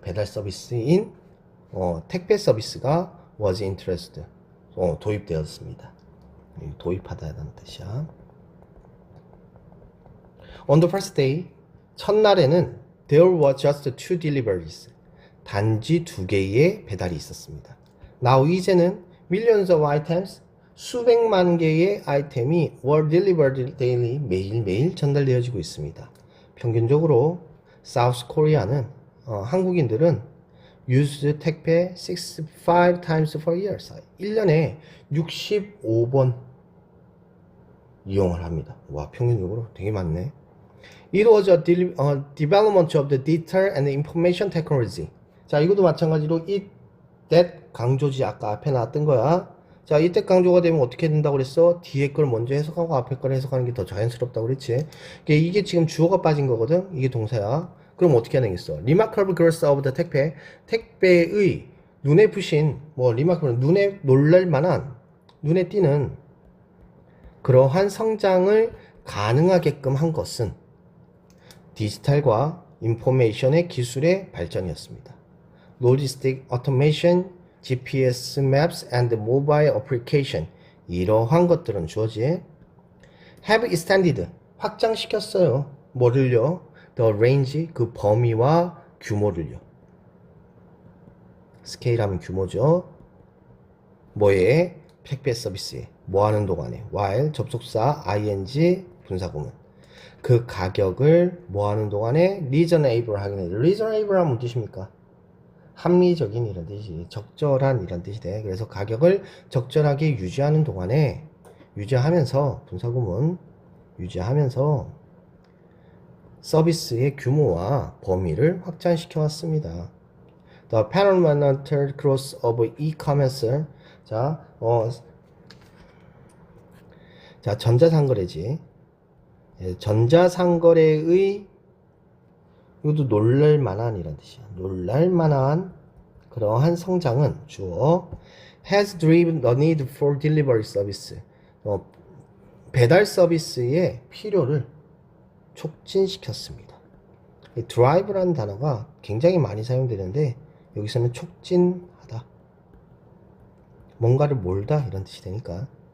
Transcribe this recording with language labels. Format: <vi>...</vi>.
<ko>배달 서비스인 택배 서비스가</ko> <en>was interested,</en> <ko>도입되었습니다. 도입하다라는 뜻이야.</ko> <en>On the first day,</en> <ko>첫날에는</ko> <en>there were just two deliveries,</en> <ko>단지 2개의 배달이 있었습니다.</ko> <en>Now,</en> <ko>이제는</ko> <en>millions of items,</en> <ko>수백만 개의 아이템이</ko> <en>were delivered daily,</en> <ko>매일매일 전달되어지고 있습니다. 평균적으로 South Korea는 한국인들은</ko> <en>use</en> <ko>택배</ko> <en>65 times per year,</en> <ko>1년에 65번 이용을 합니다. 와, 평균적으로 되게 많네.</ko> <en>It was a development of the data and information technology.</en> <ko>자, 이것도 마찬가지로 that 강조지, 아까 앞에 나왔던 거야. 자, 이때 강조가 되면 어떻게 된다고 그랬어? 뒤에 걸 먼저 해석하고 앞에 걸 해석하는 게 더 자연스럽다고 그랬지. 이게 지금 주어가 빠진 거거든. 이게 동사야. 그럼 어떻게 해야 되겠어?</ko> <en>Remarkable growth of the</en> <ko>택배의 눈에 부신, remarkable, 눈에 놀랄 만한, 눈에 띄는 그러한 성장을 가능하게끔 한 것은 디지털과 인포메이션의 기술의 발전이었습니다.</ko> <en>Logistic automation, GPS maps and mobile application,</en> <ko>이러한 것들은 주어지.</ko> <en>have extended,</en> <ko>확장시켰어요. 뭐를요?</ko> <en>the range,</en> <ko>그 범위와 규모를요. 스케일 하면 규모죠. 뭐에? 택배 서비스에. 뭐 하는 동안에? while, 접속사, ing, 분사구문. 그 가격을 뭐 하는 동안에? reasonable 하긴 해. reasonable 하면 무슨 뜻입니까? 합리적인 이런 뜻이, 적절한 이런 뜻이 돼. 그래서 가격을 적절하게 유지하는 동안에, 유지하면서, 분사구문, 유지하면서 서비스의 규모와 범위를 확장시켜 왔습니다.</ko> <en>The phenomenal growth of e-commerce.</en> <ko>자, 전자상거래지. 전자상거래의, 이것도 놀랄만한 이란 뜻이야. 놀랄만한 그러한 성장은 주어</ko> <en>has driven the need for delivery service.</en> <ko>배달 서비스의 필요를 촉진시켰습니다. 이 drive라는 단어가 굉장히 많이 사용되는데 여기서는 촉진하다, 뭔가를 몰다 이런 뜻이 되니까.</ko>